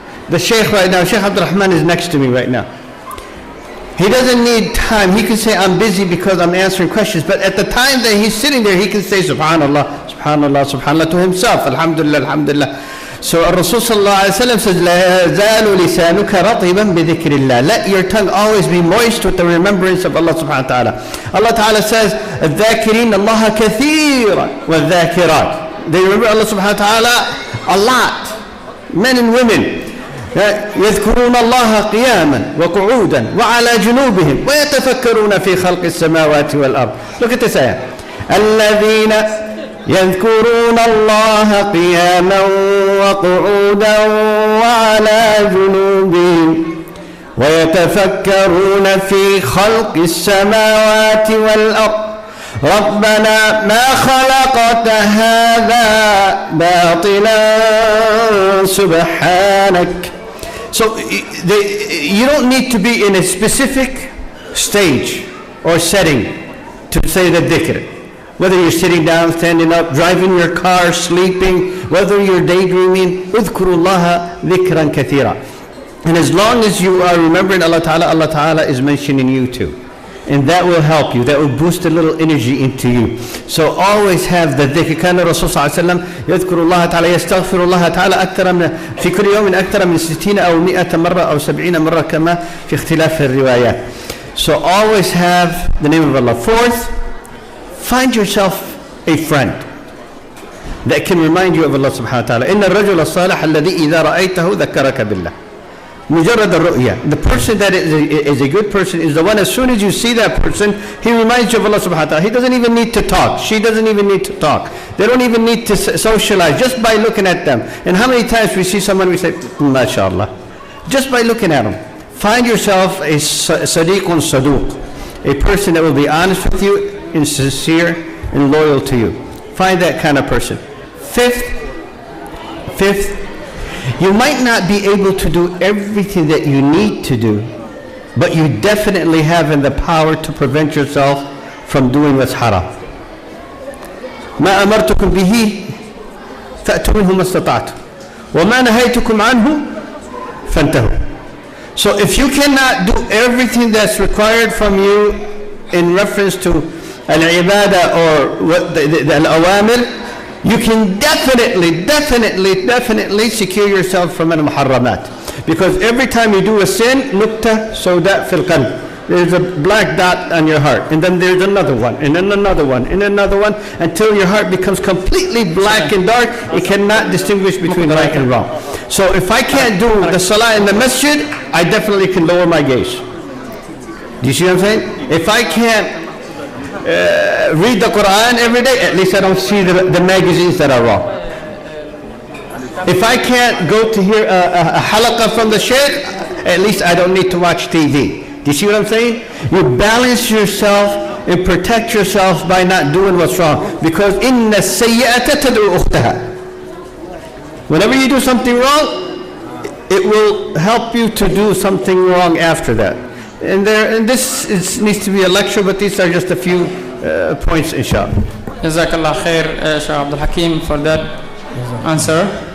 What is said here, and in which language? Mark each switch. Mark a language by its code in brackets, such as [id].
[en] The Shaykh right now, Shaykh Abdul Rahman is next to me right now. He doesn't need time. He can say, I'm busy because I'm answering questions. But at the time that he's sitting there, he can say, Subhanallah, Subhanallah, Subhanallah to himself. Alhamdulillah, Alhamdulillah. So Rasul sallallahu alayhi wa sallam says, [ar] لا يزال لسانك رطبا بذكر الله. [en] Let your tongue always be moist with the remembrance of Allah subhanahu wa ta'ala. Allah ta'ala says, [ar] الذاكرين الله كثيرا والذاكرات. [en] They remember Allah subhanahu wa ta'ala a lot. Men and women. [ar] يذكرون الله قياما وقعودا وعلى جنوبهم ويتفكرون في خلق السماوات والأرض. [en] Look at this ayah. [ar] الذين يذكرون الله قياما وقعودا وعلى جنوبهم ويتفكرون في خلق السماوات والأرض ربنا ما خلقت هذا باطلا سبحانك. [en] So you don't need to be in a specific stage or setting to say the dhikr. Whether you're sitting down, standing up, driving your car, sleeping, whether you're daydreaming, [ar] اذكروا الله ذكرا كثيرا. [en] And as long as you are remembering Allah Ta'ala, Allah Ta'ala is mentioning you too. And that will help you. That will boost a little energy into you. So always have the dhikr. [ar] كان الرسول صلى الله عليه وسلم يذكر الله تعالى يستغفر الله تعالى أكثر من في كل يوم أكثر من 60 أو 100 مرة أو 70 مرة كما في اختلاف الروايات. [en] So always have the name of Allah. Fourth, find yourself a friend that can remind you of Allah subhanahu wa ta'ala. [ar] إن الرجل الصالح الذي إذا رأيته ذكرك بالله. مجرد الرؤية. [en] The person that is a good person is the one, as soon as you see that person, he reminds you of Allah subhanahu wa ta'ala. He doesn't even need to talk. She doesn't even need to talk. They don't even need to socialize, just by looking at them. And how many times we see someone, we say, MashaAllah. Just by looking at them. Find yourself a sadiqun saduq, a person that will be honest with you and sincere and loyal to you. Find that kind of person. Fifth, you might not be able to do everything that you need to do, but you definitely have in the power to prevent yourself from doing what's haram. [ar] ما أمرتكم به فأتوا منه ما استطعتم وما نهيتكم عنه فانتهوا. [en] So if you cannot do everything that's required from you in reference to al-ibadah or the al-awamir, you can definitely secure yourself from al-muharramat. Because every time you do a sin, [ar] nukta sawda fil qalb. [en] There's a black dot on your heart, and then there's another one, and then another one, and another one, until your heart becomes completely black and dark. It cannot distinguish between right and wrong. So if I can't do the salah in the masjid, I definitely can lower my gaze. Do you see what I'm saying? If I can't read the Quran every day, at least I don't see the magazines that are wrong. If I can't go to hear a halaqah from the shaykh, at least I don't need to watch TV. Do you see what I'm saying? You balance yourself and protect yourself by not doing what's wrong. Because [ar] إِنَّ السَّيِّئَةَ تَدْعُو أُخْتَهَا. [en] Whenever you do something wrong, it will help you to do something wrong after that. And this needs to be a lecture, but these are just a few points, inshallah. Jazakallah khair, Shaykh Abdul Hakim, for that answer.